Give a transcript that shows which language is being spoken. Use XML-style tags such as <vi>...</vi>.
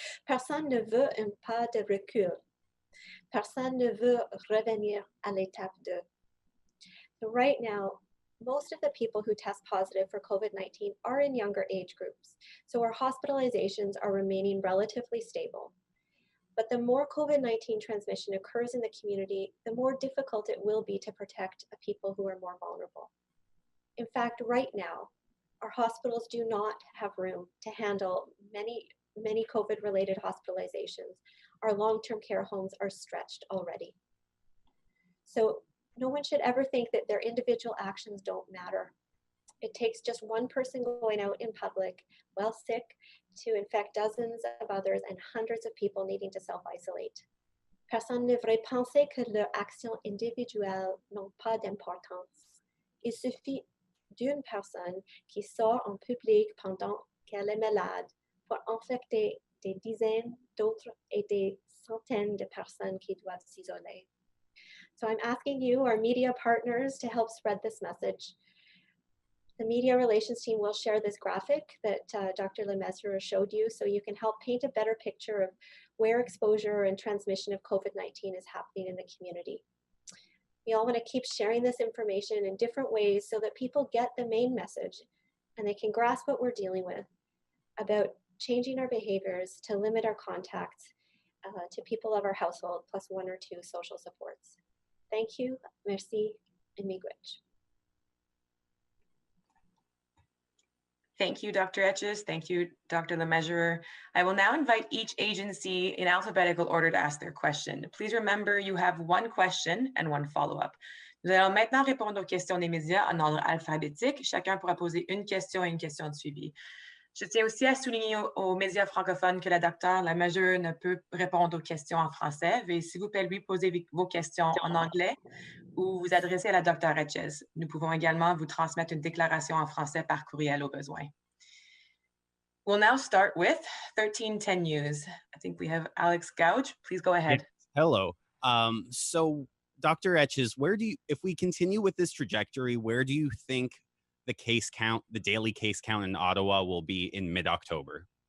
<fr>Personne ne veut un pas de recul. Personne ne veut revenir à l'étape 2.</fr> <en>So right now, most of the people who test positive for COVID-19 are in younger age groups, so our hospitalizations are remaining relatively stable. But the more COVID-19 transmission occurs in the community, the more difficult it will be to protect people who are more vulnerable. In fact, right now, our hospitals do not have room to handle many COVID-related hospitalizations. Our long-term care homes are stretched already. So no one should ever think that their individual actions don't matter. It takes just one person going out in public while sick to infect dozens of others and hundreds of people needing to self-isolate.</en> <fr>Personne ne devrait penser que leurs actions individuelles n'ont pas d'importance. Il suffit d'une personne qui sort en public pendant qu'elle est malade pour infecter des dizaines d'autres et des centaines de personnes qui doivent s'isoler.</fr> <en>So I'm asking you, our media partners, to help spread this message. The media relations team will share this graphic that Dr. Mise showed you so you can help paint a better picture of where exposure and transmission of COVID-19 is happening in the community. We all want to keep sharing this information in different ways so that people get the main message and they can grasp what we're dealing with about changing our behaviors to limit our contacts to people of our household plus one or two social supports. Thank you, merci, and miigwech. Thank you, Dr. Etches. Thank you, Dr. Lemessurier. I will now invite each agency in alphabetical order to ask their question. Please remember you have one question and one follow-up.</en> <fr>Nous allons maintenant répondre aux questions des médias en ordre alphabétique. Chacun pourra poser une question et une question de suivi. Je tiens aussi à souligner aux médias francophones que la docteure Lemessurier ne peut répondre aux questions en français. Veuillez s'il vous plaît lui poser vos questions en anglais ou vous adresser à la docteure Etches. Nous pouvons également vous transmettre une déclaration en français par courriel au besoin.</fr> <en>We'll now start with 1310 News. I think we have Alex Gouge. Please go ahead. Yes. Hello. So Dr. Etches, if we continue with this trajectory, where do you think the daily case count in Ottawa will be in mid-October?</en>